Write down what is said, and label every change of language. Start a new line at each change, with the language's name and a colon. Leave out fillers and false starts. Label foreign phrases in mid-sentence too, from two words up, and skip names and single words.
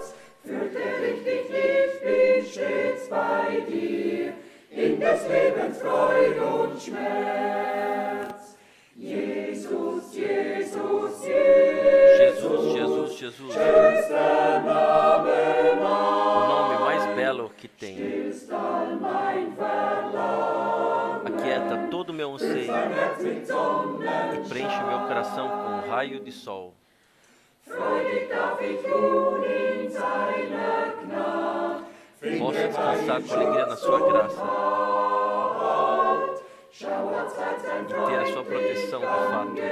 German: Fürchterlich ich bin stets bei dir, in des Lebens Freud und Schmerz. Jesus, Jesus, Jesus, Jesus, Jesus, schönster Name
Portuguese: o nome mais belo que tem. Aquieta todo o meu anseio e preenche meu coração com um raio de sol. Posso descansar com alegria na sua graça e ter a sua proteção de fato.